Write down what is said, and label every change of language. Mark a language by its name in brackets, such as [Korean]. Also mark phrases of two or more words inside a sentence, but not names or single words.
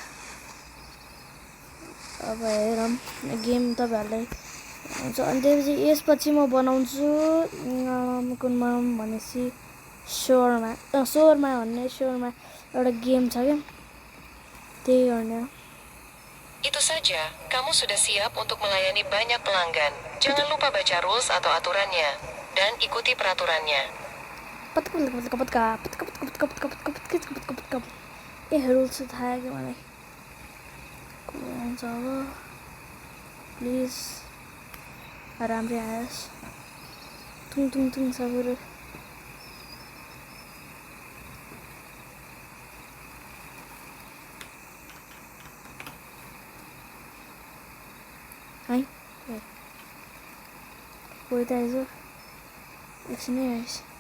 [Nepali] अब हेरौँ गेम तपाईँहरूलाई हुन्छ। अनि त्यसपछि यसपछि म बनाउँछु कुन बनाऊँ भनेपछि सोरमा एउटा गेम छ क्या, त्यही गर्ने हो। [Indonesian] Itu saja, kamu sudah siap untuk melayani banyak pelanggan. Jangan lupa baca rules atau aturannya dan ikuti peraturannya. [Nepali] रुल्स थाहा क्या मलाई। हुन्छ अब प्लिज राम्रै आयोस्। तुङ तुङ तुङ सबैहरू है कोही त आइज एकछिनै आइस।